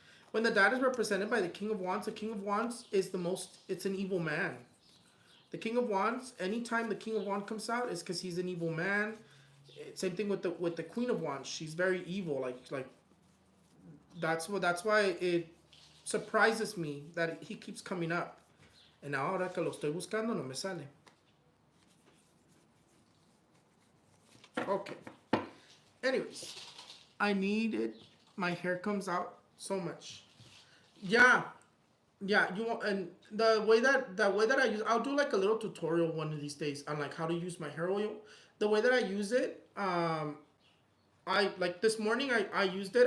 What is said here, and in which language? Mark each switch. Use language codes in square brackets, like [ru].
[en] When the dad is represented by the King of Wands, the King of Wands is it's an evil man. The King of Wands, anytime the King of Wands comes out, is because he's an evil man. Same thing with the Queen of Wands. She's very evil. Like that's why it surprises me that he keeps coming up. [es] And ahora que lo estoy buscando no me sale. [en] Okay. Anyways, I need it. My hair comes out so much. Yeah. Yeah, you want, and the way that I use, I'll do like a little tutorial one of these days on like how to use my hair oil. The way that I use it, I like this morning I used it.